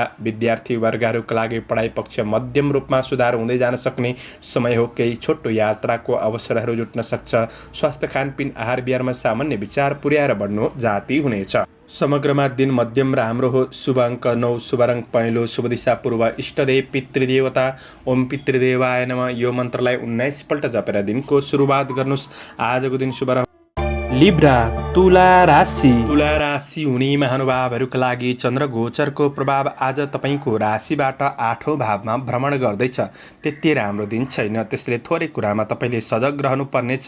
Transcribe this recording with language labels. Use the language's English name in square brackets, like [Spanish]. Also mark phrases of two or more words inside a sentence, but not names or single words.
[Nepali] विद्यार्थी वर्गहरूका लागि पढाइ पक्ष मध्यम रूपमा सुधार हुँदै जान सक्ने समय हो। केही छोटो यात्राको अवसरहरू जुट्न सक्छ। स्वास्थ्य खानपिन आहार विहारमा सामान्य विचार पुर्याएर बढ्नु जाति हुनेछ। समग्रमा दिन मध्यम राम्रो हो। शुभ अङ्क 9, शुभ रङ पहेँलो, शुभ दिशा पूर्व, इष्टदेव पितृदेवता। [Sanskrit] ओम पितृदेवाय नमः। [Nepali] यो मन्त्रलाई 19 पल्ट जपेर दिनको सुरुवात गर्नुहोस्। आजको दिन शुभ रहोस्। लिब्रा तुला राशि तुला राशि हुने महानुभावहरूका लागि चन्द्र गोचरको प्रभाव आज तपाईँको राशिबाट 8औं भावमा भ्रमण गर्दैछ। त्यति राम्रो दिन छैन, त्यसले थोरै कुरामा तपाईँले सजग रहनुपर्नेछ।